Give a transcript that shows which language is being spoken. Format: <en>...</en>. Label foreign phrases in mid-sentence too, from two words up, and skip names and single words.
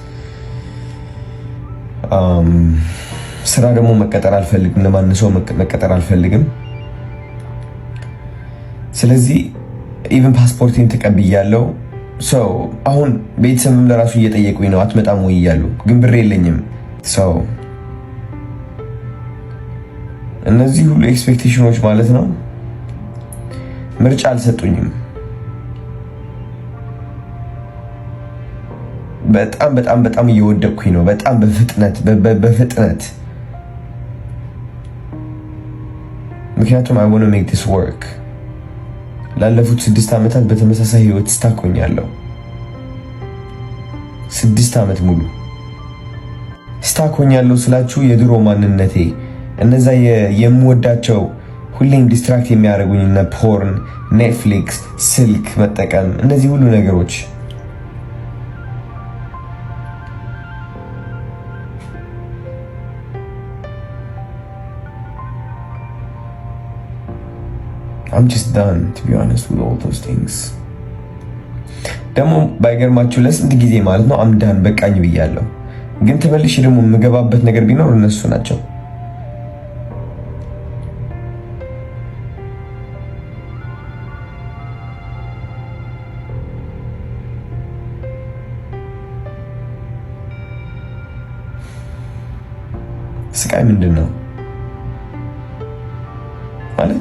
<am>ስራ ደግሞ መቀጠር አልፈልግም። ለማንም ሰው መቀጠር አልፈልግም። ስለዚህ ኢቭን ፓስፖርቴን ተቀብያለሁ። ሰው አሁን ቤተሰብም ለራሱ እየጠየቁኝ ነው አትመጣም ወይ እያሉ፣ ግን ብር የለኝም። ሰው እነዚህ ሁሉ ኤክስፔክቴሽኖች ማለት ነው ምርጫ አልሰጡኝም። በጣም እየወደቅኩኝ ነው። በጣም በፍጥነት ምክንያቱም</am> <en>I want to make this work።</en> <am>ላለፉት 6 ዓመታት በተመሳሳይ ህይወት ስታኮኛለሁ። 6 ዓመት ሙሉ ስታኮኛለሁ ስላችሁ የድሮ ማንነቴ እነዛ የምወዳቸው ሁሌም ዲስትራክት የሚያደርጉኝ እነ ፖርን፣ ኔትፍሊክስ፣ ስልክ መጠቀም እነዚህ ሁሉ ነገሮች</am> <en>I'm just done to be honest with all those things።</en> <am>ደግሞ ባይገርማችሁ ለስንት ጊዜ ማለት ነው</am> <en>I'm done</en> <am>በቃኝ ብያለሁ። ግን ተመልሼ ደግሞ የምገባበት ነገር ቢኖር እነሱ ናቸው። ስቃይ ምንድን ነው ማለት?</am>